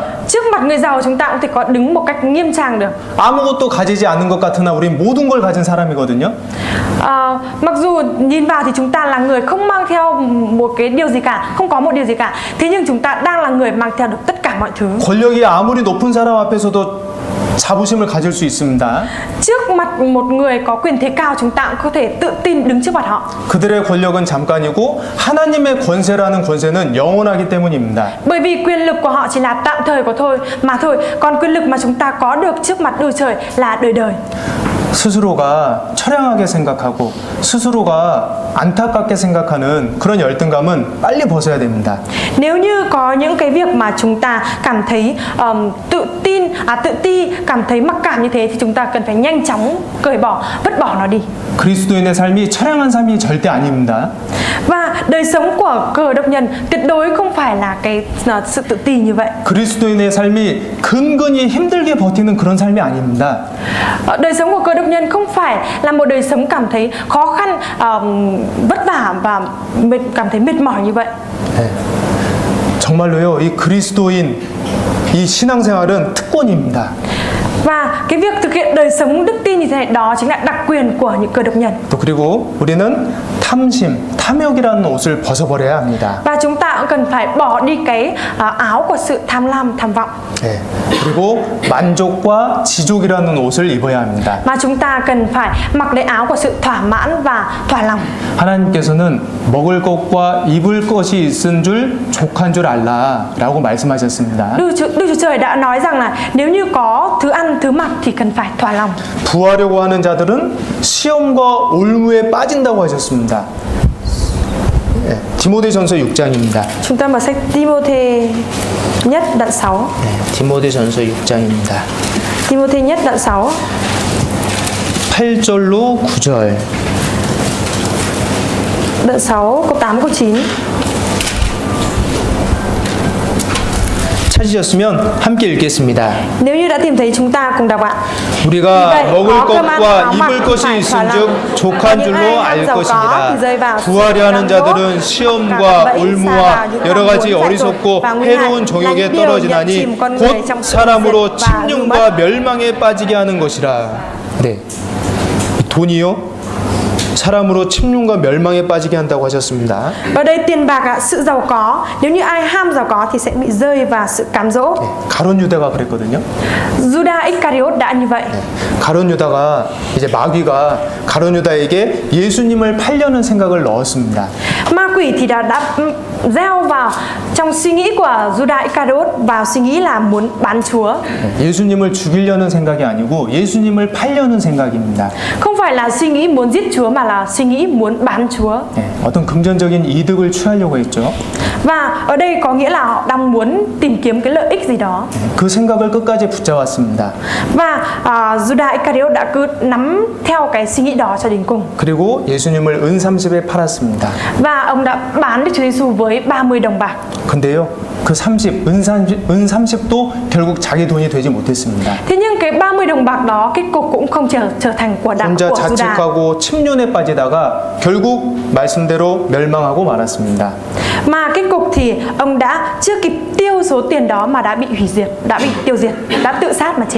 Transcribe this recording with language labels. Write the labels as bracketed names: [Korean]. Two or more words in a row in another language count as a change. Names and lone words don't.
[Vietnamese] Trước mặt người giàu chúng ta cũng thể có đứng một cách nghiêm trang được. [Korean] 아무것도 가지지 않은 것 같으나 우린 모든 걸 가진 사람이거든요. [Vietnamese] Mặc dù nhìn vào thì chúng ta là người không mang theo một cái điều gì cả, không có một điều gì cả. Thế nhưng chúng ta đang là người mang theo được tất cả mọi thứ. [Korean] 권력이 아무리 높은 사람 앞에서도 자부심을 가질 수 있습니다. [Vietnamese] Trước mặt một người có quyền thế cao chúng ta cũng có thể tự tin đứng trước mặt họ. [Korean] 그들의 권력은 잠깐이고 하나님의 권세라는 권세는 영원하기 때문입니다. [Vietnamese] Bởi vì quyền lực của họ chỉ là tạm thời mà thôi. Còn quyền lực mà chúng ta có được trước mặt Đức Trời là đời đời. [Korean] 스스로가 처량하게 생각하고 스스로가 안타깝게 생각하는 그런 열등감은 빨리 벗어야 됩니다. [Vietnamese] Nếu như có những cái việc mà chúng ta cảm thấy tự ti, cảm thấy mặc cảm như thế thì chúng ta cần phải nhanh chóng cởi bỏ, vứt bỏ nó đi. [Korean] 그리스도인의 삶이 처량한 삶이 절대 아닙니다. [Vietnamese] Và đời sống của Cơ Đốc nhân tuyệt đối không phải là cái sự tự ti như vậy. [Korean] 그리스도인의 삶이 근근히 힘들게 버티는 그런 삶이 아닙니다. [Vietnamese] Đời sống của Cơ Đốc nhân không phải là một đời sống cảm thấy khó khăn, vất vả và cảm thấy mệt mỏi như vậy. [Korean] 네. 정말로요, 이 그리스도인 이 신앙생활은 특권입니다. [Vietnamese] Và cái việc thực hiện đời sống đức tin như thế này đó chính là đặc quyền của những Cơ Đốc nhân. [Korean] 또 그리고 우리는 탐심, 탐욕이라는 옷을 벗어버려야 합니다. [Vietnamese] Và chúng ta cũng cần phải bỏ đi cái áo của sự tham lam, tham vọng. [Korean] 네. 그리고 만족과 지족이라는 옷을 입어야 합니다. [Vietnamese] Mà chúng ta cần phải mặc lấy áo của sự thỏa mãn và thỏa lòng. [Korean] 하나님께서는 먹을 것과 입을 것이 있은 줄 족한 줄 알라라고 말씀하셨습니다. [Vietnamese] Đức Chúa Trời đã nói rằng là nếu như có thứ ăn, thứ mặc thì cần phải thỏa lòng. [Korean] 부하려고 하는 자들은 시험과 올무에 빠진다고 하셨습니다. 네, 디모데전서 6장입니다. [Vietnamese] Chúng ta mở sách Timôthê nhất đoạn 6. [Korean] 네, 디모데전서 6장입니다. [Vietnamese] Timôthê nhất đoạn 6. [Korean] 8절로 9절. [Vietnamese] Đoạn 6 câu 8 câu 9. [Korean] 찾으셨으면 함께 읽겠습니다. [Vietnamese] Nếu như đã tìm thấy chúng ta cùng đọc ạ. [Korean] 우리가 먹을 [Vietnamese] có cơm ăn, [Korean] 것과 [Vietnamese] áo mặc [Korean] 입을 [Vietnamese] thì [Korean] 것이 [Vietnamese] phải thỏa lòng. [Korean] 있은즉 족한 [Vietnamese] Và những [Korean] 줄로 [Vietnamese] ai [Korean] 알 [Vietnamese] ham giàu có thì rơi [Korean] 것이니라. [Vietnamese] vào sự [Korean] 부하려 하는 [Vietnamese] cám dỗ, [Korean] 자들은 [Vietnamese] gặp [Korean] 시험과 [Vietnamese] bẫy, sa [Korean] 올무와 [Vietnamese] vào những [Korean] 여러 [Vietnamese] ham [Korean] 가지 [Vietnamese] muốn dại dột [Korean] 어리석고 [Vietnamese] và nguy hại [Korean] 해로운 [Vietnamese] là [Korean] 종욕에 [Vietnamese] những điều nhận [Korean] 떨어지나니 [Vietnamese] chìm con người [Korean] 곧 [Vietnamese] trong sự [Korean] 사람으로 [Vietnamese] diệt và hư [Korean] 침륜과 [Vietnamese] mất. [Korean] 멸망에 빠지게 하는 것이라. 네, 돈이요? 사람으로 침륜과 멸망에 빠지게 한다고 하셨습니다. [Vietnamese] Ở đây tiền bạc ạ, sự giàu có, nếu như ai ham giàu có thì sẽ bị rơi vào sự cám dỗ. [Korean] 가론 유다가 그랬거든요. [Vietnamese] Judas Iscariot đã như vậy. [Korean] 가론 유다가 이제 마귀가 가론 유다에게 예수님을 팔려는 생각을 넣었습니다. [Vietnamese] Ma quỷ thì đã gieo vào trong suy nghĩ của Judas Iscariot vào suy nghĩ là muốn bán Chúa. [Korean] 예수님을 죽이려는 생각이 아니고 예수님을 팔려는 생각입니다. [Vietnamese] Không phải là suy nghĩ muốn giết Chúa mà là suy nghĩ muốn bán Chúa. [Korean] 네, 어떤 금전적인 이득을 취하려고 했죠. [Vietnamese] Và ở đây có nghĩa là họ đang muốn tìm kiếm cái lợi ích gì đó. [Korean] 그 생각을 끝까지 붙잡았습니다. [Vietnamese] Và Judas Iscariot đã cứ nắm theo cái suy nghĩ đó cho đến cùng. [Korean] 그리고 예수님을 은 30에 팔았습니다. [Vietnamese] Và ông đã bán Đức Chúa Giêsu với 30 đồng bạc. [Korean] 근데요, 그 30, 은 30도 결국 자기 돈이 되지 못했습니다. [Vietnamese] Thế nhưng cái 30 đồng bạc đó kết cục cũng không trở thành của [Korean] 혼자 [Vietnamese] Judas. [Korean] 자책하고 침륜에 빠지다가 결국 말씀대로 멸망하고 말았습니다. [Vietnamese] Mà kết cục thì ông đã chưa kịp tiêu nhiêu số tiền đó mà đã bị hủy diệt, đã bị tiêu diệt, đã tự sát mà chết.